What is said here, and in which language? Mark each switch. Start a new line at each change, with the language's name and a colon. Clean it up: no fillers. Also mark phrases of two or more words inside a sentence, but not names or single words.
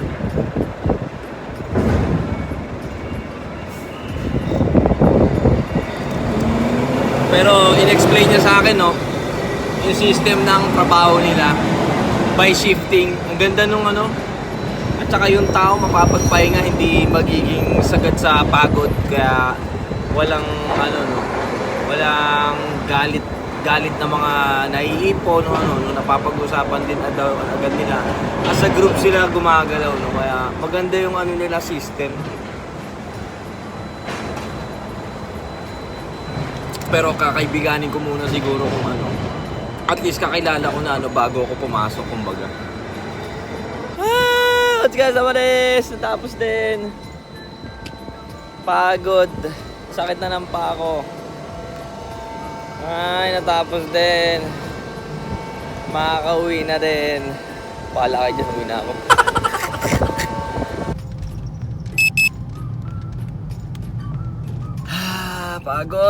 Filipino: Pero in-explain niya sa akin, no, yung system ng trabaho nila
English: by shifting.
Filipino: Ang ganda nung ano. At saka yung tao mapapagpahinga, hindi magiging sagad sa pagod. Kaya walang ano, no, walang galit na mga naiipon, no, ano, no, napapag-usapan din agad nila.
English: As a group
Filipino: sila gumagalaw, no, kaya maganda yung ano nila system. Pero kakaibiganin ko muna siguro kung ano.
English: At least
Filipino: kakilala ko na ano bago ako pumasok, kumbaga.
Japanese: Otsukare desu,
Filipino: natapos din. Pagod. Sakit na ng paa ko. Ay, natapos din. Makakauwi na din. Bahala kayo dyan, uwi na ako. Pagod.